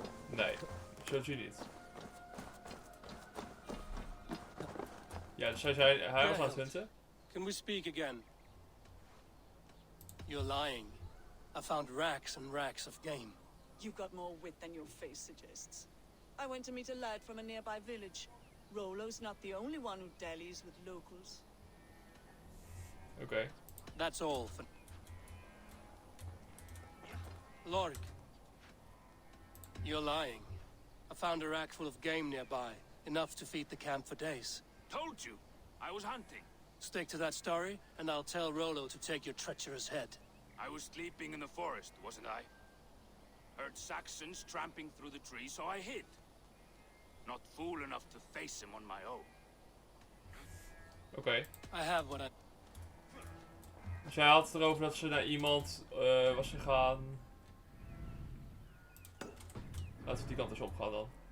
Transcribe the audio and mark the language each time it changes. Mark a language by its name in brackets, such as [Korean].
[Dutch] Nee, zult u niet. Ja, dus hij was aan het hunten. [English] Can we speak again? You're lying. I found racks and racks of game. You've got more wit than your face suggests. I went to meet a lad from a nearby village. Rollo's not the only one who dallies with locals. [Dutch] Oké. [English] That's all for... Lork. You're lying. I found a rack full of game nearby. Enough to feed the camp for days. Told you, I was hunting. Stick to that story, and I'll tell Rollo to take your treacherous head. I was sleeping in the forest, wasn't I? Heard Saxons tramping through the trees, so I hid. Not fool enough to face him on my own. Oké. I have what I... [Dutch] Dus hij had het erover dat ze naar iemand was gegaan. Laten we die kant eens opgaan dan.